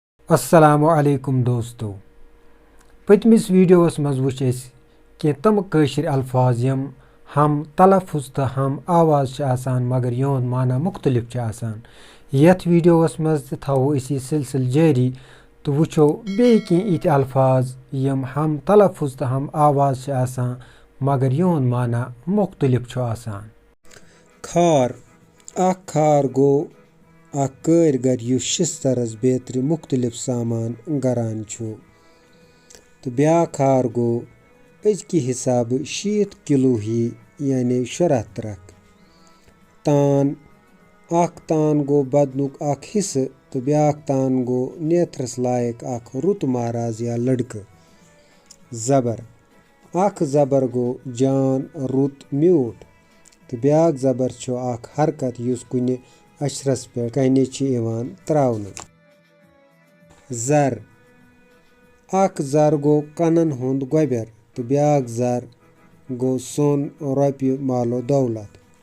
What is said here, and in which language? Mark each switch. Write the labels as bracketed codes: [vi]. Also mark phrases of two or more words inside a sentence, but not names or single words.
[ks] अस्सलामु अलैकुम दोस्तों पतमिस वीडियोस मज वुच कि तम कशिर अल्फाज यम हम तलफुज तो हम आवाज मगर योन माना मुख्तलिफ यथ वीडियोस मज थो सिलसिल जारी तो वुचो बे इथ अल्फाज यम हम तलफुज तो हम आवाज मगर योन माना मुख्तलिफ खार गो कारीगर युस शिस्तरस बेतरि मुख्तलिफ सामान गरान तो ब्या खार गो अजकि हिसाब 60 किलो ही यानी 70 ट्रक तान गो बदनुक हिस्स तो ब्या तान गो नेथरस लायक रुत महाराज या लड़क जबर गो जान रुत म्यूट तो ब्या जबर हरकत युस कुन अशरस पे कने त्रावन जर गो कनन हुंद गोबर तो ब्या जर गो सोन रोपये मालो दौलत